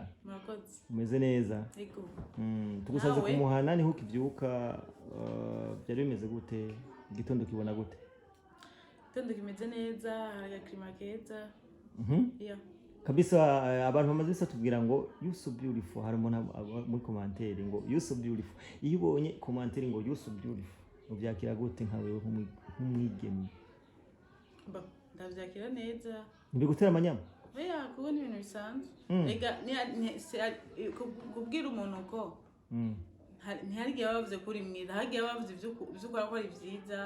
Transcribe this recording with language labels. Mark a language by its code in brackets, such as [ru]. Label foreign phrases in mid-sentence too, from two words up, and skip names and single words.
[rn] Murakoze. Umeze neza? Ego. Tugusaze kumuhana niho ukivyuka, byari bimeze gute? Igitondo kibona gute? Igitondo kimeze neza, hari klima keza. Yeah. Kabisa. Abantu bamaze bisa tubwira ngo [en] you so beautiful, [rn] hari umuntu muri commentaire ngo [en] you so beautiful. [rn] Iyo ubonye commentaire ngo [en] you so beautiful [rn] ubyakira gute nkawe nk'umwigeme? Ndavyakira neza. Mbigutera amanyama? Oya, kuko ni ibintu bisanzwe. Ega kubwira umuntu ko ntihari gihe bavuze kuri mwiza, hagiye bavuze ivyo ukora ko ari vyiza.